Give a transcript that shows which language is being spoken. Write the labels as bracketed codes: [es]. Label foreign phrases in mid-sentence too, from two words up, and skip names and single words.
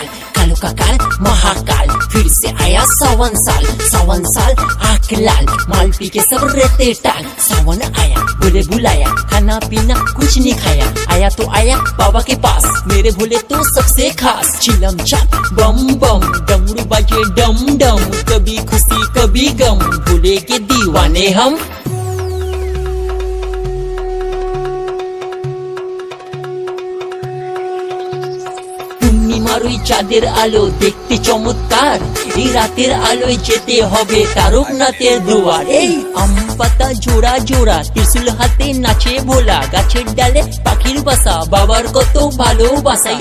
[hi] कालो का काल महाकाल, फिर से आया 7 साल आँख लाल, माल पी के सब रहते टाल। सावन आया बोले बुलाया, खाना पीना कुछ नहीं खाया, आया तो आया बाबा के पास, मेरे भोले तो सबसे खास। चिलम चाप बम बम, डमरू बाजे डम डम, कभी खुशी कभी गम, भोले के दीवाने हम। [bn] পূর্ণিমার ওই চাঁদের আলো দেখতে চমৎকার, এই রাতের আলোয় যেতে হবে তারকনাথের দুয়ার। এই আম পাতা জোড়া জোড়া, ত্রিশূল হাতে নাচে ভোলা, গাছের ডালে পাখির বাসা, বাবার কত ভালোবাসাই।